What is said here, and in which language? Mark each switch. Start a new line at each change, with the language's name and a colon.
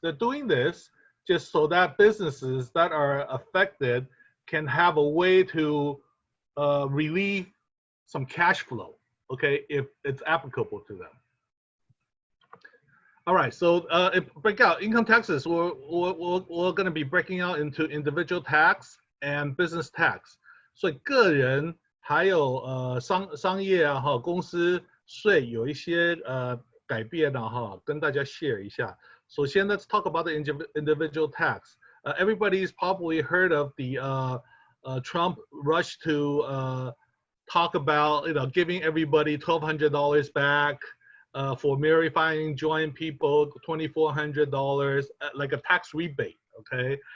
English: They're doing this just so that businesses that are affected can have a way to relieve some cash flow, okay, if it's applicable to them. All right, so break out income taxes. We're going to be breaking out into individual tax and business tax.
Chinese: 所以个人还有商业啊哈公司税有一些改变啊哈，跟大家 share 一下。
English: 首先 let's talk about the individual tax. Everybody's probably heard of the Trump rush to talk about giving everybody $1,200 back for verifying joint people, $2,400 like a tax rebate, okay?